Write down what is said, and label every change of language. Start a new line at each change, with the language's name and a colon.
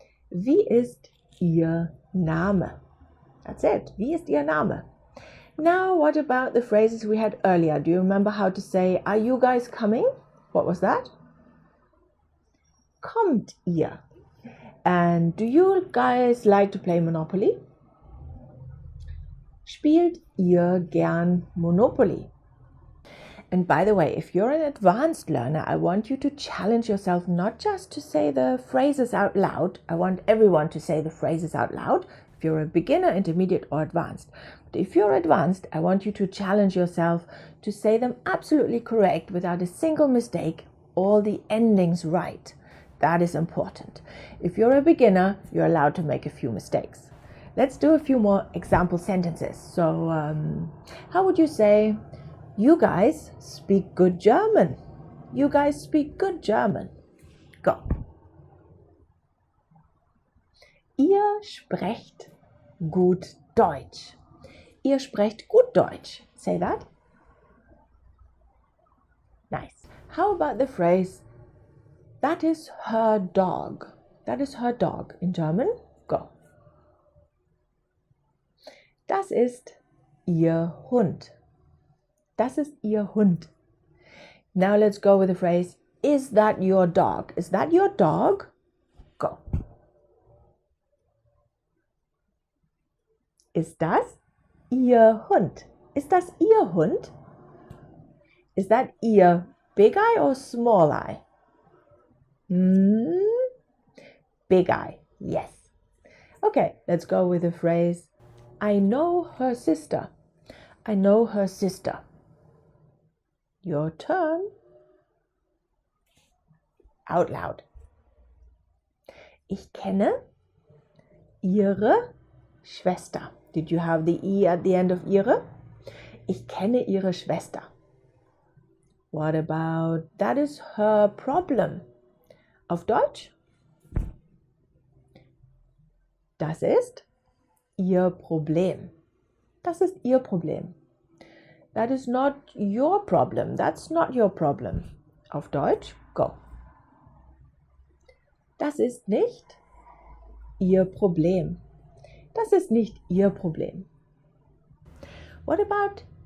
German: Wie ist Ihr Name?
English: That's it.
German: Wie ist Ihr Name?
English: Now, what about the phrases we had earlier? Do you remember how to say, are you guys coming? What was that?
German: Kommt ihr?
English: And do you guys like to play Monopoly?
German: Spielt ihr gern Monopoly?
English: And by the way, if you're an advanced learner, I want you to challenge yourself not just to say the phrases out loud. I want everyone to say the phrases out loud. If you're a beginner, intermediate, or advanced. But if you're advanced, I want you to challenge yourself to say them absolutely correct without a single mistake, all the endings right. That is important. If you're a beginner, you're allowed to make a few mistakes. Let's do a few more example sentences. So, how would you say, you guys speak good German? You guys speak good German. Go.
German: Ihr sprecht gut Deutsch. Ihr sprecht gut Deutsch.
English: Say that. Nice. How about the phrase, that is her dog? That is her dog in German. Go.
German: Das ist ihr Hund. Das ist ihr Hund.
English: Now let's go with the phrase, is that your dog? Is that your dog? Go.
German: Ist das ihr Hund? Ist das ihr Hund?
English: Is that ihr big eye or small eye? Big eye, yes. Okay, let's go with the phrase, I know her sister. I know her sister. Your turn. Out loud.
German: Ich kenne ihre Schwester.
English: Did you have the I at the end of ihre?
German: Ich kenne ihre Schwester.
English: What about, that is her problem?
German: Auf Deutsch? Das ist ihr Problem. Das ist ihr Problem.
English: That is not your problem. That's not your problem.
German: Auf Deutsch,
English: go.
German: Das ist nicht ihr Problem. Das ist nicht ihr Problem.
English: What about